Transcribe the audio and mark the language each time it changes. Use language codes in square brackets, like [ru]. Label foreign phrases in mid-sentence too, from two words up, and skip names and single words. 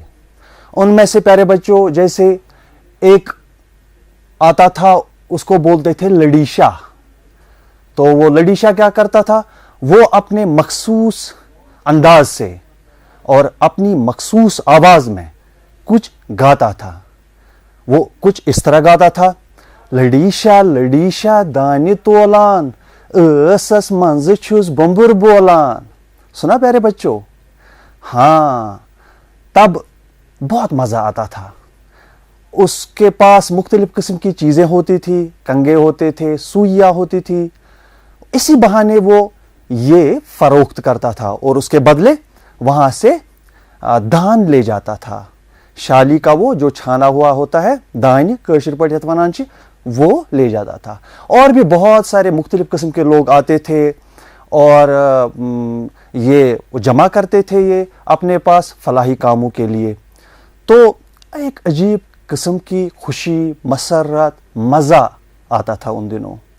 [ur] ان میں سے پیارے بچوں جیسے ایک آتا تھا، اس کو بولتے تھے لڑیشا۔ تو وہ لڑیشا کیا کرتا تھا؟ وہ اپنے مخصوص انداز سے اور اپنی مخصوص آواز میں کچھ گاتا تھا۔ وہ کچھ اس طرح گاتا تھا: [ks] لڑیشا لڑیشا دانہ تولان، ٲسس منٛزٕ چھُس بومبر بولان۔ [ur] سنا پیارے بچوں؟ ہاں، تب بہت مزہ آتا تھا۔ اس کے پاس مختلف قسم کی چیزیں ہوتی تھی، کنگے ہوتے تھے، سوئیاں ہوتی تھی۔ اسی بہانے وہ یہ فروخت کرتا تھا اور اس کے بدلے وہاں سے دان لے جاتا تھا۔ شالی کا وہ جو چھانا ہوا ہوتا ہے، [ks] دانہ کٲشِر پٲٹھۍ یتھ وَنان چھِ، [ur] وہ لے جاتا تھا۔ اور بھی بہت سارے مختلف قسم کے لوگ آتے تھے اور یہ جمع کرتے تھے یہ اپنے پاس فلاحی کاموں کے لیے۔ تو ایک عجیب قسم کی خوشی، مسرت، مزہ آتا تھا ان دنوں۔